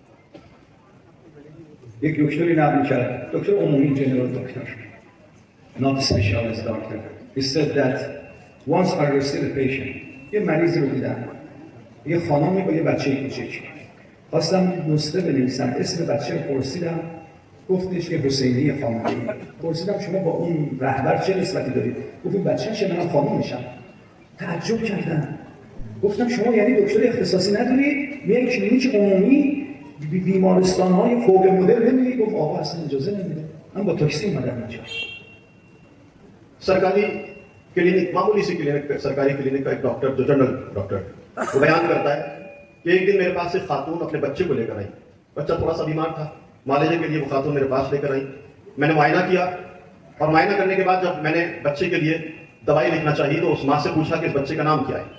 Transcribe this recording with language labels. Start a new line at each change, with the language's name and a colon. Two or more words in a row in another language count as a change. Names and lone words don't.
Persian: یک دکتری نقل کرد، دکتر عمومی
English: general doctor, not specialist doctor. He said that once I received a patient.
Persian: یه مریضی رو دیدم، یه خانمی با یه بچه کوچیک. خواستم نسخه بنویسم، اسم بچه رو پرسیدم، گفتش که حسینی خامنه‌ای. پرسیدم شما با اون رهبر چه نسبتی دارید؟ گفت این بچه چه منم خانومشم. تعجب کردم. گفتم شما یعنی دکتر اختصاصی ندارید؟ میای کلینیک عمومی بیمارستان‌های فوق مدل نمی‌ری؟ گفت آقا اصلا اجازه نمیده. من با تاکسی اومدم اینجا.
Hindi: सरकारी क्लिनिक, मामूली सी क्लिनिक, सरकारी क्लिनिक का एक डॉक्टर, जो
English: general doctor,
Hindi: वो बयान करता है कि एक दिन मेरे पास एक खातून अपने बच्चे को लेकर आई। बच्चा थोड़ा सा बीमार था, मालिजे के लिए वो खातून मेरे पास लेकर आई। मैंने मुआयना किया और मुआयना करने के बाद जब मैंने बच्चे के लिए दवाई लिखना चाहिए तो उस माँ से पूछा कि इस बच्चे का नाम क्या है।